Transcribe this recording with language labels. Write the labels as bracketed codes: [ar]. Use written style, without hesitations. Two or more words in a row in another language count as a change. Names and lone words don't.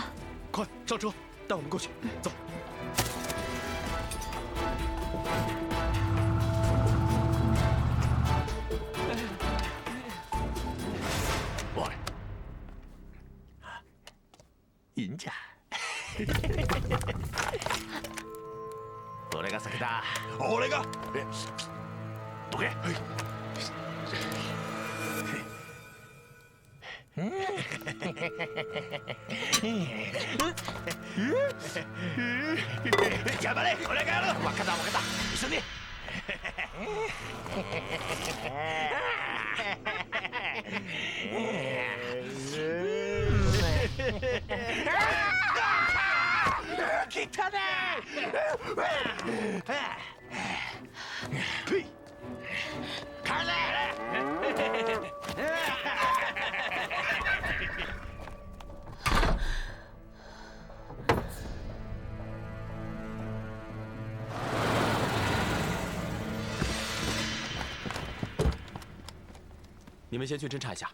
[zh] 快上车，带我们过去。走。我，赢家。 [ja] 俺が先だ。俺が。どけ。頑張れ、俺がやる。分かった。一緒に。来たね。呸！帰れ！ [zh] 你们先去侦查一下。